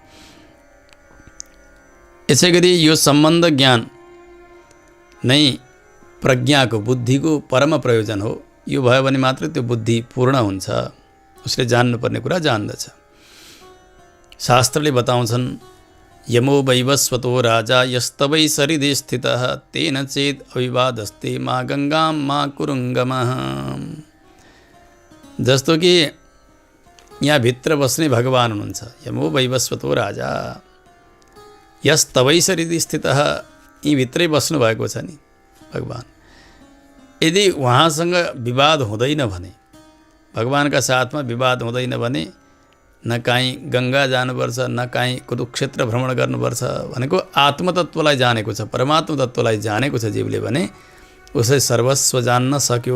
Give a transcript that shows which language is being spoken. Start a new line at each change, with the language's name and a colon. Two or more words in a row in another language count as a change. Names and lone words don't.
Nepali: यसै गरी यो सम्बन्ध ज्ञान नै प्रज्ञाको बुद्धिको परम प्रयोजन हो। यो भयो भने मात्र त्यो बुद्धि पूर्ण हुन्छ, उसले जान्नुपर्ने कुरा जान्दछ। शास्त्रले बताउँछन्
Sanskrit: यमो वैवस्वतो राजा यस्तवै सरिदे स्थितः तेन चेत अविवादस्ते मा गङ्गां मा कुरुङ्गमः।
Nepali: जस्तो कि यहाँ भित्र बस्ने भगवान हुनुहुन्छ,
Sanskrit: यमो वैवस्वतो राजा, यस्तवै सरिदे स्थितः,
Nepali: यी भित्रै बस्नु भएको छ नि भगवान। यदि उहाँसँग विवाद हुँदैन भने, भगवानका साथमा विवाद हुँदैन भने न काहीँ गङ्गा जानुपर्छ, न काहीँ कुरुक्षेत्र भ्रमण गर्नुपर्छ भनेको आत्मतत्त्वलाई जानेको छ, परमात्मा तत्त्वलाई जानेको छ जीवले भने उसले सर्वस्व जान्न सक्यो।